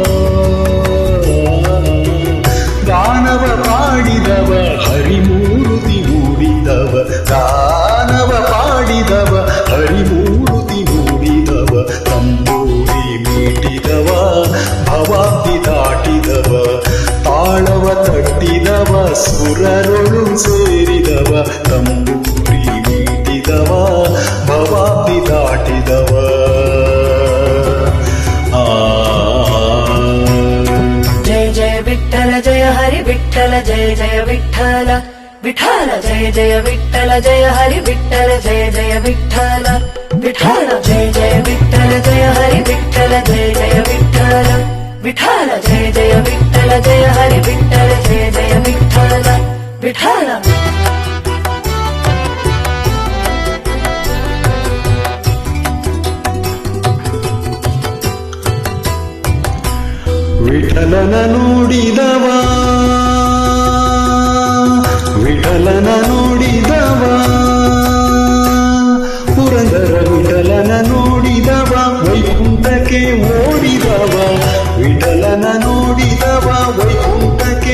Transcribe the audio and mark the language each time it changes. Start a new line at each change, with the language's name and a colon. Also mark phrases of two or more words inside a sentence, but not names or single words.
Kannada: ಗಾನವ ಪಾಡಿದವ ಹರಿಮೂರುತಿ ಮೂಡಿದವ ಗಾನವ ಪಾಡಿದವ ಹರಿಮೂರುತಿ ಮೂಡಿದವ ತಂಬೂರಿ ಮೀಟಿದವ ಭವಾಬ್ದಿ ದಾಟಿದವ ತಾಳವ ತಟ್ಟಿದವ ಸುರರೊಳು ಸೇರಿದವ ತಂಬೂರಿ ಮೀಟಿದವ ಭವಾಬ್ದಿ ದಾಟಿದವ
Marathi: विठ्ठल जय हरि विठ्ठल जय जय विठ्ठल विठ्ठल जय जय विठ्ठल जय हरि विठ्ठल जय जय विठ्ठल विठ्ठल जय जय विठ्ठल जय हरि विठ्ठल जय जय विठ्ठल विठ्ठल जय जय विठ्ठल जय हरि विठ्ठल जय जय विठ्ठल विठ्ठल
Kannada: ವಿಠಲನ ನೋಡಿದವ ವಿಠಲನ ನೋಡಿದವ ಪುರಂದರ ವಿಠಲನ ನೋಡಿದವ ವೈಕುಂಠಕ್ಕೆ ಓಡಿದವ ವಿಠಲನ ನೋಡಿದವ ವೈಕುಂಠಕ್ಕೆ